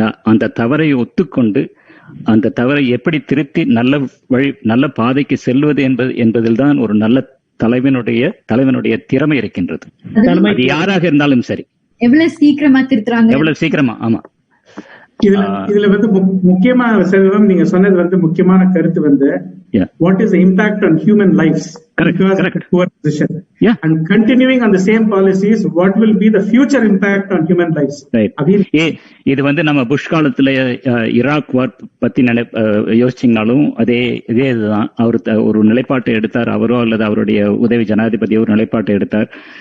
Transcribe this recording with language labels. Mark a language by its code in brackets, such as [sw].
[ta] அந்த தவறை ஒத்துக்கொண்டு அந்த தவறை எப்படி திருத்தி நல்ல பாதைக்கு செல்வது என்பதில் தான் ஒரு நல்ல தலைவனுடைய திறமை இருக்கின்றது. அது யாராக இருந்தாலும் சரி. எவ்வளவு சீக்கிரமா. ஆமா. இதுல முக்கியமா செல்வம் நீங்க சொன்னது முக்கியமான கருத்து [en] what is the impact on human lives because of poor decision. And continuing on the same policies, what will be the future impact on human lives? [ta] இது நம்ம புஷ் காலத்துல ஈராக் வார் பத்தி யோசிச்சீங்கனாலும் இதே இதுதான். அவர் ஒரு நிலைப்பாட்டை எடுத்தார், அவரோ அல்லது அவருடைய உதவி ஜனாதிபதி ஒரு நிலைப்பாட்டை எடுத்தார்.